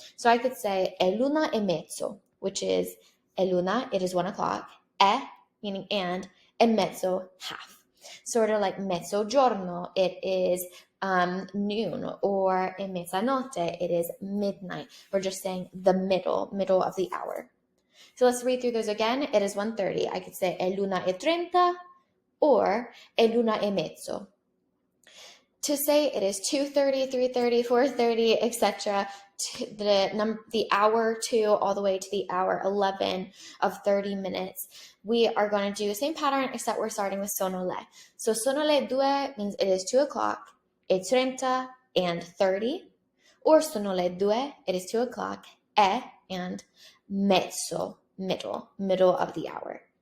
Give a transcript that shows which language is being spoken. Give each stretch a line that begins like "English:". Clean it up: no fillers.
English: So I could say
Italian: è l'una e mezzo,
English: which is
Italian: è l'una,
English: it is 1 o'clock, è, meaning and mezzo, half. Sort of like mezzogiorno, it is noon, or
Italian: e mezzanotte,
English: it is midnight. We're just saying the middle of the hour. So let's read through those again. It is 1:30. I could say
Italian: è l'una e 30
English: or
Italian: è l'una e mezzo.
English: To say it is 2:30, 3:30, 4:30, etc., the hour 2 all the way to the hour 11 of 30 minutes, we are going to do the same pattern except we're starting with
Italian: sono le.
English: So
Italian: sono le due
English: means it is 2 o'clock,
Italian: e 30
English: and 30, or sono le due, it is 2 o'clock, e and mezzo, middle of the hour.